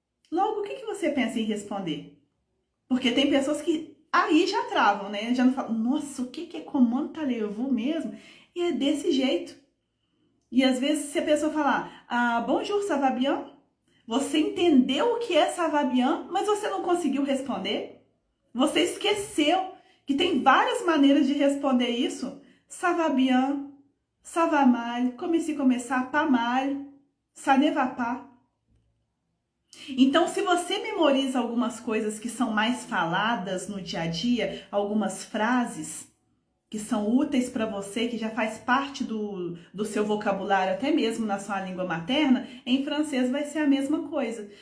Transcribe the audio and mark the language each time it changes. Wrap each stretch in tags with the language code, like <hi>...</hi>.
<pt>Logo, o que você pensa em responder? Porque tem pessoas que aí já travam, né, já não falam, nossa, o que é</pt> <fr>comment allez-vous</fr> <pt>mesmo? E é desse jeito. E às vezes se a pessoa falar,</pt> <fr>bonjour, ça va bien?</fr> <pt>Você entendeu o que é</pt> <fr>ça va bien,</fr> <pt>mas você não conseguiu responder? Você esqueceu que tem várias maneiras de responder isso?</pt> <fr>Ça va bien, ça va mal,</fr> <pt>como se começar,</pt> <fr>pas mal, ça ne va pas.</fr> <pt>Então, se você memoriza algumas coisas que são mais faladas no dia a dia, algumas frases que são úteis para você, que já faz parte do seu vocabulário, até mesmo na sua língua materna, em francês vai ser a mesma coisa.</pt>